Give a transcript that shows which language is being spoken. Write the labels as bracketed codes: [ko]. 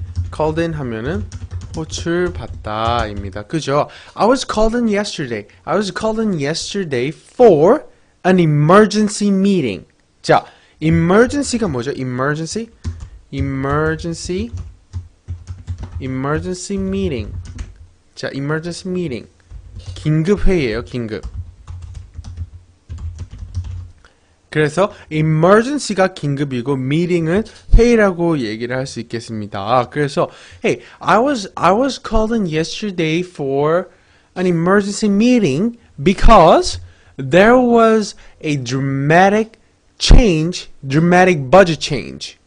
[ko] called in 하면은 호출받다 입니다. 그죠? [en] I was called in yesterday. I was called in yesterday for an emergency meeting. [ko] 자, emergency가 뭐죠? [en] emergency? emergency meeting. [ko] 자, emergency meeting. 긴급 회의예요, 긴급. 그래서 emergency가 긴급이고 meeting은 회의라고 얘기를 할 수 있겠습니다. 그래서 [en] hey, I was called in yesterday for an emergency meeting because there was a dramatic budget change.